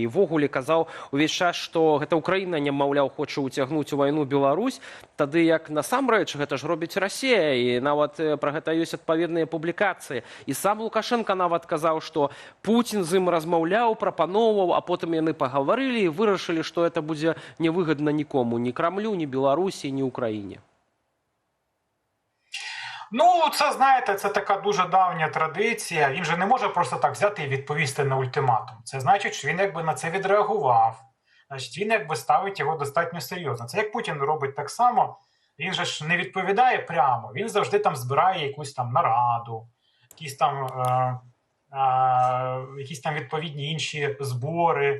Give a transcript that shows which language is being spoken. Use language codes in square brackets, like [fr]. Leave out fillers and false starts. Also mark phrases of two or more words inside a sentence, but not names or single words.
[be] І ввогуле казаў увесь час, што гэта Украіна, не маўляў, хоча ўцягнуць у вайну Беларусь, тады як насамрэч гэта ж робіць Расія, і нават пра гэта ёсць адпаведныя публікацыі. І сам Лукашенко нават казаў, што Пуцін з ім размаўляў, прапаноўваў, а потым яны пагаварылі і вырашылі, што гэта будзе невыгадна нікому, ні Крамлю, ні Беларусі, ні Украіне. [uk] Це, знаєте, це така дуже давня традиція. Він же не може просто так взяти і відповісти на ультиматум. Це значить, що він якби на це відреагував. Значить, він якби ставить його достатньо серйозно. Це як Путін робить так само. Він же ж не відповідає прямо. Він завжди там збирає якусь там нараду, якісь там відповідні інші збори.